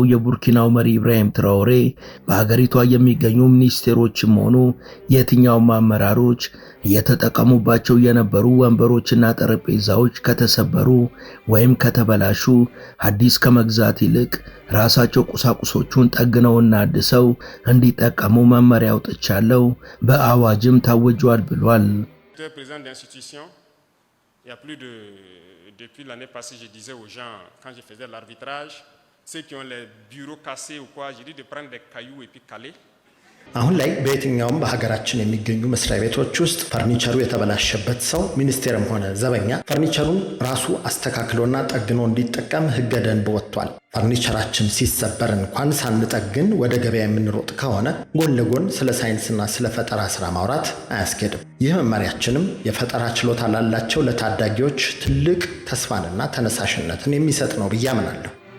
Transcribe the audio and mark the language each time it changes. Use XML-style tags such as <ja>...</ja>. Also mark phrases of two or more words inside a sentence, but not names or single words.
<am>የቡርኪናው መሪ ኢብራሂም ትራኦሬ በሀገሪቷ የሚገኙ ሚኒስቴሮችም ሆኑ የትኛውም አመራሮች እየተጠቀሙባቸው የነበሩ ወንበሮችና ጠረጴዛዎች ከተሰበሩ ወይም ከተበላሹ አዲስ ከመግዛት ይልቅ ራሳቸው ቁሳቁሶቹን ጠግነውና አድሰው እንዲጠቀሙ መመሪያ አውጥቻለሁ፣ በአዋጅም ታውጇል ብሏል።</am> <fr>Il y a plus de... Depuis l'année passée, je disais aux gens, quand je faisais l'arbitrage, ceux qui ont les bureaux cassés ou quoi, j'ai dit de prendre des cailloux et puis caler.</fr> <am>አሁን ላይ በየትኛውም በሀገራችን የሚገኙ መስሪያ ቤቶች ውስጥ ፈርኒቸሩ የተበላሸበት ሰው ሚኒስቴርም ሆነ ዘበኛ ፈርኒቸሩን ራሱ አስተካክሎና ጠግኖ እንዲጠቀም ሕገ ደንብ ወጥቷል። ፈርኒቸራችን ሲሰበር እንኳን ሳንጠግን ወደ ገበያ የምንሮጥ ከሆነ ጎን ለጎን ስለ ሳይንስና ስለ ፈጠራ ስራ ማውራት አያስኬድም። ይህ መመሪያችንም የፈጠራ ችሎታ ላላቸው ለታዳጊዎች ትልቅ ተስፋንና ተነሳሽነትን የሚሰጥ ነው ብዬ አምናለሁ።</am>